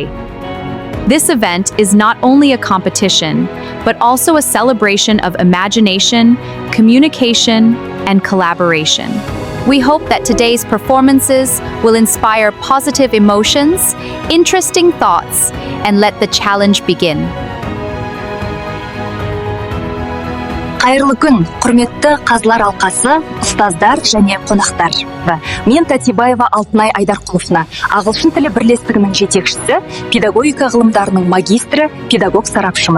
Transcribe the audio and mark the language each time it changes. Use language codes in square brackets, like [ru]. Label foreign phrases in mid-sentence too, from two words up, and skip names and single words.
[en] This event is not only a competition, but also a celebration of imagination, communication, and collaboration. We hope that today's performances will inspire positive emotions, interesting thoughts, and let the challenge begin. [kk] Қайырлы күн, құрметті қазылар алқасы, ұстаздар және қонақтар. Мен Татибаева Алтынай Айдарқұловна, ағылшын тілі бірлестігінің жетекшісі, педагогика ғылымдарының магистрі, педагог сарапшымын.